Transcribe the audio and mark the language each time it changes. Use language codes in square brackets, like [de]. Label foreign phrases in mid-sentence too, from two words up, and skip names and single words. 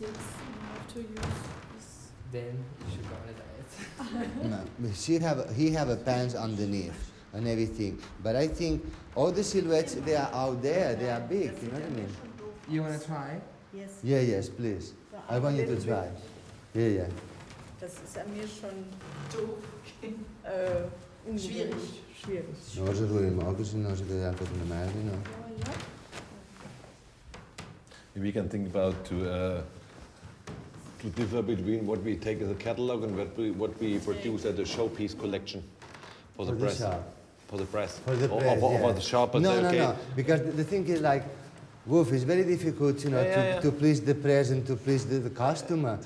[en] And I have to use this. Then you should go on a diet. No, he have a pants underneath and everything. But I think all the silhouettes, they are out there, they are big, you know what I mean? You want to try? Yes. Yeah, yes, please. I want you to try. Yeah, yeah. [de] Das ist an mir schon so schwierig. [es] No, se puede más que si no se queda con la madre, no. [en] We can think about to differ between what we take as a catalog and what we produce as a showpiece collection for the press. For the press. For the or, press, or, yeah. or the shop. But No, okay. no. Because the thing is like, Wolf, it's very difficult, you know, to please the press and to please the customer.